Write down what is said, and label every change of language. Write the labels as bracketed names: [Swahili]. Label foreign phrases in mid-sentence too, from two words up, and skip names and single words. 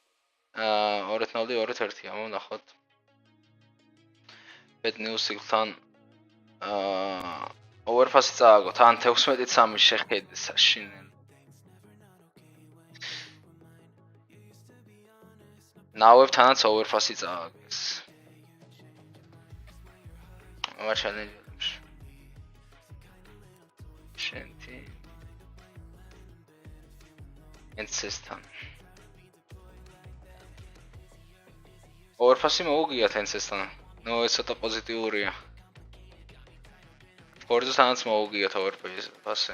[Georgian] 2-0 2-1 ამონახოთ. Bad news-თან overpass-ი წააგოთ, ან 16-3 შეხედე საშინელი. ნავებთანაც overpass-ი წააგეს. [Turkish] Ama challenge olmuş. Şimdi Ensestan. [Georgian] Overpass-ი მოუგიათ Ensestan. No, ეს ცოტა პოზიტიურია. Forza-თანაც მოუგიათ overpass-ი.